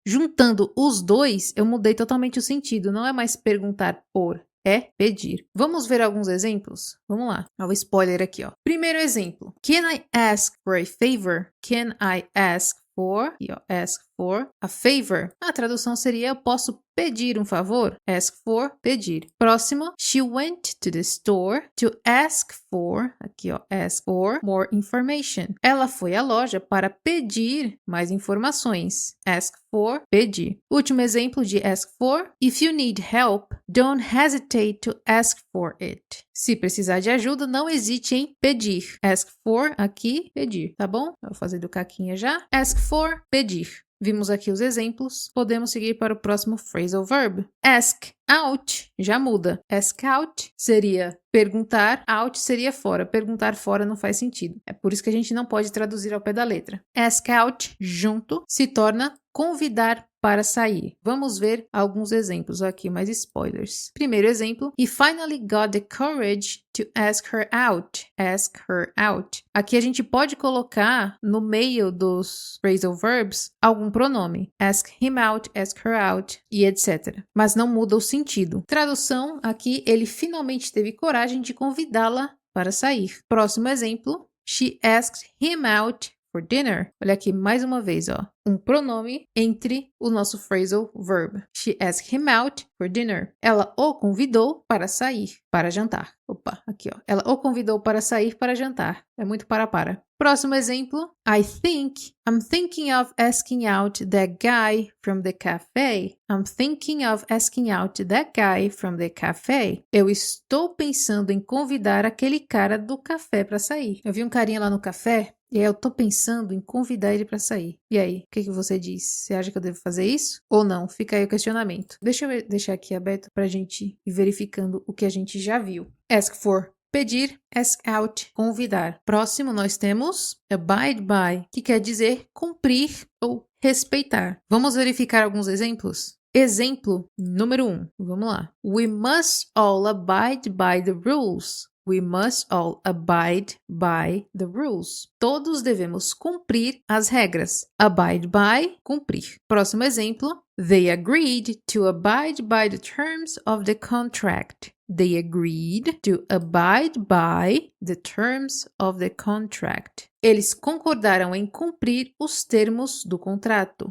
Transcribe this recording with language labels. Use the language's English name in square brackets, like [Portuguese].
[Portuguese] Juntando os dois, eu mudei totalmente o sentido. Não é mais perguntar por, é pedir. Vamos ver alguns exemplos? Vamos lá. Olha o spoiler aqui, ó. Primeiro exemplo. [English] Can I ask for a favor? Can I ask for? [Portuguese] E ó, [English] ask for a favor. [Portuguese] A tradução seria eu posso pedir um favor? Ask for, pedir. Próximo. [English] She went to the store to ask for, [Portuguese] aqui ó, [English] ask for more information. [Portuguese] Ela foi à loja para pedir mais informações. Ask for, pedir. Último exemplo de ask for. [English] If you need help, don't hesitate to ask for it. [Portuguese] Se precisar de ajuda, não hesite em pedir. Ask for, aqui, pedir, tá bom? Eu vou fazer do caquinha já. Ask for, pedir. Vimos aqui os exemplos. Podemos seguir para o próximo phrasal verb. Ask out, já muda. Ask out seria perguntar, out seria fora. Perguntar fora não faz sentido. É por isso que a gente não pode traduzir ao pé da letra. Ask out, junto, se torna convidar para sair. Vamos ver alguns exemplos aqui, mais spoilers. Primeiro exemplo. [English] He finally got the courage to ask her out. Ask her out. [Portuguese] Aqui a gente pode colocar no meio dos phrasal verbs algum pronome. [English] Ask him out, ask her out e etc. [Portuguese] Mas não muda o sentido. Tradução, aqui ele finalmente teve coragem de convidá-la para sair. Próximo exemplo. [English] She asked him out for dinner. [Portuguese] Olha aqui mais uma vez, ó. Um pronome entre o nosso phrasal verb. [English] She asked him out for dinner. [Portuguese] Ela o convidou para sair, para jantar. Opa, aqui ó. Ela o convidou para sair para jantar. É muito para. Próximo exemplo. [English] I'm thinking of asking out that guy from the cafe. I'm thinking of asking out that guy from the cafe. [Portuguese] Eu estou pensando em convidar aquele cara do café para sair. Eu vi um carinha lá no café e aí eu tô pensando em convidar ele para sair. E aí, o que você diz? Você acha que eu devo fazer isso? Ou não? Fica aí o questionamento. Deixa eu deixar aqui aberto pra gente ir verificando o que a gente já viu. Ask for, pedir. Ask out, convidar. Próximo nós temos abide by, que quer dizer cumprir ou respeitar. Vamos verificar alguns exemplos? Exemplo número 1. Vamos lá. [English] We must all abide by the rules. We must all abide by the rules. [Portuguese] Todos devemos cumprir as regras. Abide by, cumprir. Próximo exemplo. [English] They agreed to abide by the terms of the contract. They agreed to abide by the terms of the contract. [Portuguese] Eles concordaram em cumprir os termos do contrato.